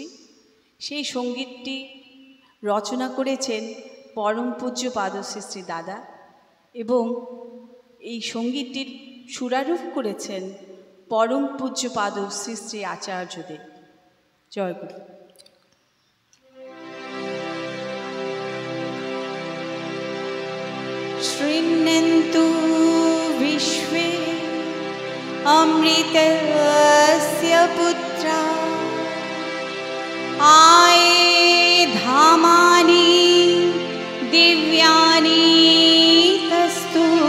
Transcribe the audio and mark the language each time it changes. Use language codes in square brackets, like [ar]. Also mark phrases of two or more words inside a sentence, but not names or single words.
[bn] সেই সঙ্গীতটি রচনা করেছেন পরম পূজ্য পাদশ্রী শ্রী দাদা এবং এই সঙ্গীতটির সুরারোপ করেছেন পরম পূজ্য পাদ শ্রী শ্রী আচার্যদেব। জয় গুরু। [sa] शृण्वन्तु विश्वे अमृतस्य पुत्रा आये धामानि दिव्यानि तस्तु